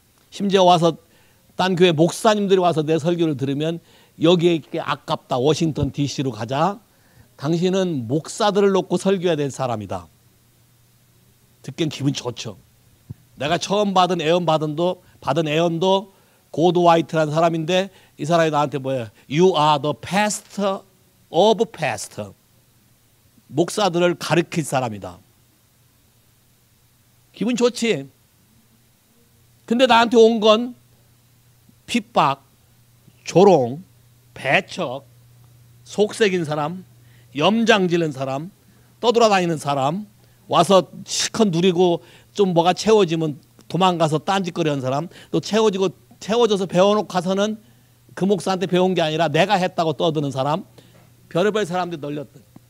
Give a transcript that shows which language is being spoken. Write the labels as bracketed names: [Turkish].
[Korean] 심지어 와서 딴 교회 목사님들이 와서 내 설교를 들으면 여기에 있게 아깝다, 워싱턴 DC로 가자, 당신은 목사들을 놓고 설교해야 될 사람이다. 듣기엔 기분 좋죠. 내가 처음 받은 애언도 고드 화이트라는 사람인데 이 사람이 나한테 뭐야? [English] You are the pastor of pastor. [Korean] 목사들을 가르칠 사람이다. 기분 좋지. 근데 나한테 온 건 핍박, 조롱, 배척, 속색인 사람, 염장 지른 사람, 떠돌아다니는 사람, 와서 실컷 누리고 좀 뭐가 채워지면 도망가서 딴짓거리 하는 사람, 또 채워져서 배워놓고 가서는 그 목사한테 배운 게 아니라 내가 했다고 떠드는 사람, 별의별 사람들이 널렸던.